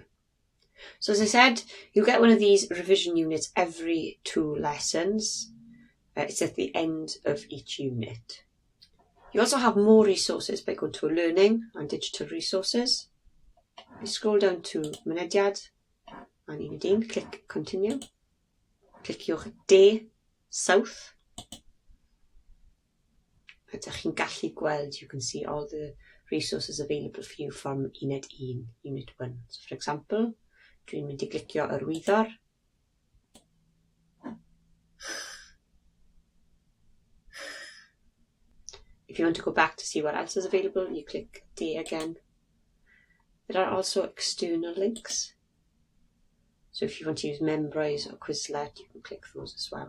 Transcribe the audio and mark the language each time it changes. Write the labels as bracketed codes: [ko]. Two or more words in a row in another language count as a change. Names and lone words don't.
[en] So as I said, you'll get one of these revision units every 2 lessons. It's at the end of each unit. You also have more resources by going to Learning and Digital Resources. You scroll down to Mynediad and unit 1, click Continue. [cy] Cliciwch De, South. Ydych chi'n gallu gweld, [en] you can see all the resources available for you from unit 1, unit 1. So for example, [cy] dwi'n mynd I glicio yr wyddor. [en] If you want to go back to see what else is available, you click D again. There are also external links. So if you want to use Memrise or Quizlet, you can click those as well.